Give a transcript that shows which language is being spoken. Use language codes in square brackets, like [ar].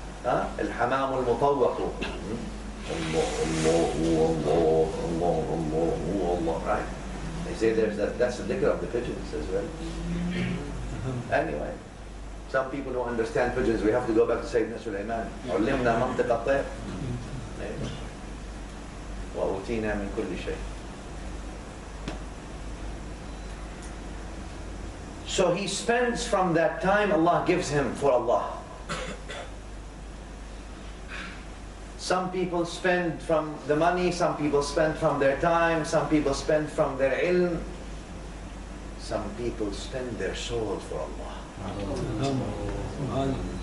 [ar] الحمام المطوق. [en] Allah, right? They say that's the dhikr of the pigeons as well. Anyway, some people don't understand pigeons. We have to go back to Sayyidina Sulaiman. [ar] علمنا منطق الطير وأوتينا من كل شيء. [en] So he spends from that time Allah gives him for Allah. Some people spend from the money, some people spend from their time, some people spend from their ilm, some people spend their soul for Allah.